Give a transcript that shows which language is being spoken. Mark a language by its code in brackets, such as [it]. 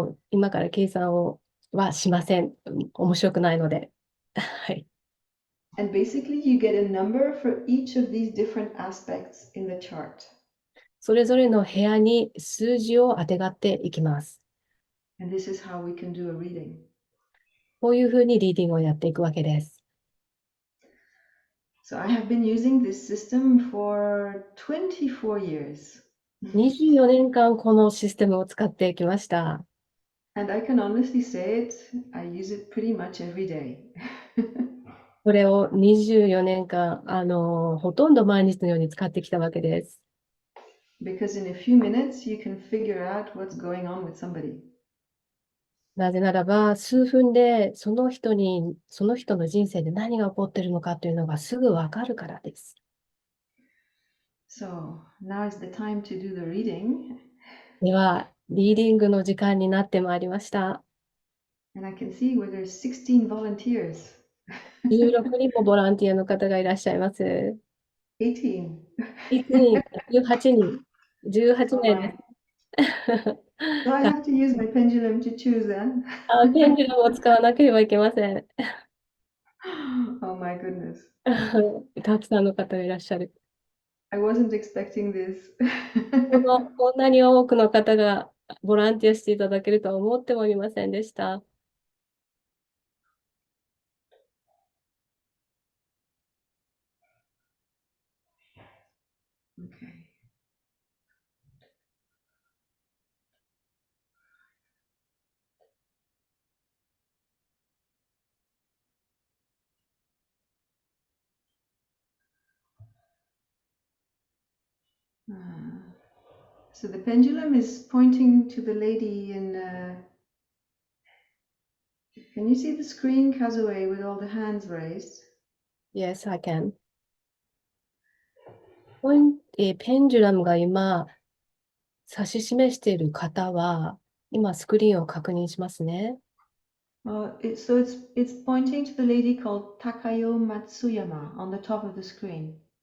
[ja] 今から計算はしません。面白くないので。はい。 [en] And basically, you get a number for each of these different aspects in the chart. [ja] それぞれの部屋に数字をあてがっていきます。 [en] And this is how we can do a reading. [ja] こういうふうにリーディングをやっていくわけです。 [en] So I have been using this system for 24 years. [ja] 24年間このシステムを使ってきました。 [en] And I can honestly say it, I use it pretty much every day. [ja] これを24年間、ほとんど毎日のように使ってきたわけです。 [en] Because in a few minutes, you can figure out what's going on with somebody. [ja] なぜならば、数分でその人の人生で何が起こっているのかというのがすぐわかるからです。 [en] So now is the time to do the reading. [ja] では、リーディングの時間になってまいりました。 [en] And I can see where there's 16 volunteers. [ja] 16人もボランティアの方がいらっしゃいます。 [en] 18. [ja] 18人、18 [en] Oh [ja] 名で [en] my. [ja] す。 [en] So I have to use my pendulum to choose then. [ja] ペンデュラムを使わなければいけません。 [en] Oh my goodness. [ja] たくさんの方がいらっしゃる。 [en] I wasn't expecting this. [ja] こんなに多くの方がボランティアしていただけるとは思ってもいませんでした。 [en] Okay. So the pendulum is pointing to the lady Can you see the screen, Kazue, with all the hands raised? Yes, I can. [ja] ペンジュラムが今、指し示している方は、今スクリーンを確認しますね。 [en] So it's pointing to the lady called Takayo Matsuyama on the top of the screen.